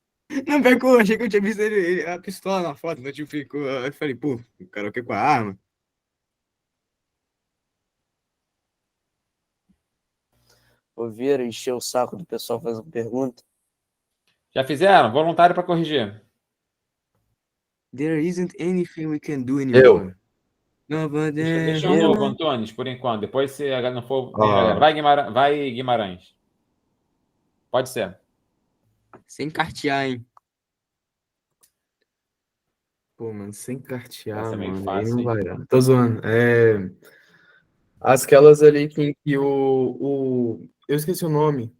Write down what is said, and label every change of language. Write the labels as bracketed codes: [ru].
[pt] Não, eu achei que eu tinha visto a pistola na foto, notificou. Aí eu falei, pô, o karaokê com a arma. Ouviram encher o saco do pessoal fazendo pergunta? Já fizeram? Voluntário para corrigir. [en] There isn't anything we can do anymore. [pt] Não, Deixa um novo, Antônio, por enquanto. Depois, se não for... Vai Guimarães. Pode ser. Sem cartear, hein? Pô, mano, sem cartear, Essa é meio mano, fácil, aí não hein? vai dar. Tô zoando. Aquelas ali que eu esqueci o nome.